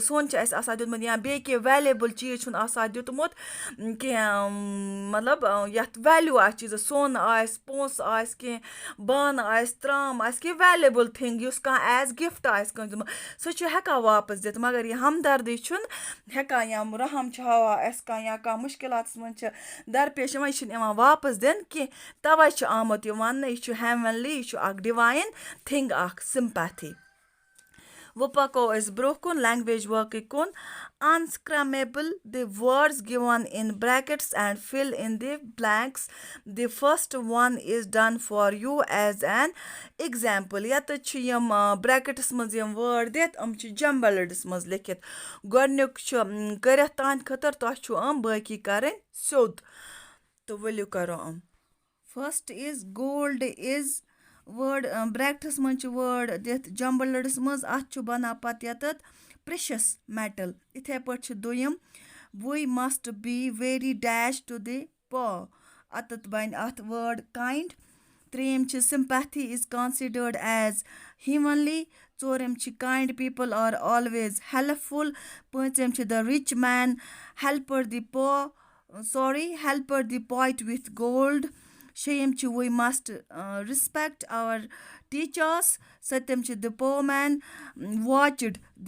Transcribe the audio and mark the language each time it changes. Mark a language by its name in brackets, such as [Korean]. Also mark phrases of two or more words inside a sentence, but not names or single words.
[Kashmiri] سۄن چھِ اَسہِ آسان دیُتمُت یا بیٚیہِ کینٛہہ ویلیبٕل چیٖز چھُنہٕ آسان دیُتمُت کینٛہہ مطلب یَتھ ویلیوٗ آسہِ چیٖزَس سۄن آسہِ پونٛسہٕ آسہِ کینٛہہ بانہٕ آسہِ ترٛام آسہِ کینٛہہ [English] valuable thing [Kashmiri] یُس کانٛہہ [English] as gift [Kashmiri] آسہِ کٲنٛسہِ دیُتمُت سُہ چھُ ہٮ۪کان واپَس دِتھ مگر یہِ ہمدردی چھُنہٕ ہٮ۪کان یا رحم چھُ ہاوان اَسہِ کانٛہہ یا کانٛہہ مُشکِلاتَس منٛز چھِ درپیش یِوان یہِ چھِنہٕ یِوان واپَس دِنہٕ کینٛہہ تَوَے چھُ آمُت یہِ وَننہٕ یہِ چھُ ہیوَنلی یہِ چھُ اَکھ [English] divine thing [Kashmiri] اَکھ سِمپیتھی وۄنۍ پَکو أسۍ برٛونٛہہ کُن [English] language work [Kashmiri] کُن [English] unscramable the words given in brackets and fill in the blanks the first one is done for you as an [Kashmiri] example یَتَتھ چھِ یِم برٛیکٹَس منٛز یِم وٲرڈ دِتھ یِم چھِ جمبلڈَس منٛز لیکھِتھ گۄڈنیُک چھُ کٔرِتھ تُہنٛدِ خٲطرٕ تۄہہِ چھُ باقٕے کَرٕنۍ سیوٚد تہٕ ؤلِو کَرو [English] first is gold is [Kashmiri] وٲرڈ برٛیکٹَس منٛز چھِ وٲرڈ دِتھ جمبلڈَس منٛز اَتھ چھُ بَنان پَتہٕ یَتَتھ [English] precious metal [Kashmiri] یِتھَے پٲٹھۍ چھِ دوٚیِم [English] we must be very dash to the pa [Kashmiri] اَتَتھ بَنہِ اَتھ وٲرڈ کایِنٛڈ ترٛیٚیِم چھِ [English] sympathy is considered as heavenly [Kashmiri] ژوٗرِم چھِ [English] kind people are always helpful [Kashmiri] پٲنٛژِم چھِ [English] the rich man helped the helped the poet with gold [Kashmiri] شیٚیِم چھِ [English] we must respect our teachers [Kashmiri] سٔتِم چھِ [English] the poor man watched the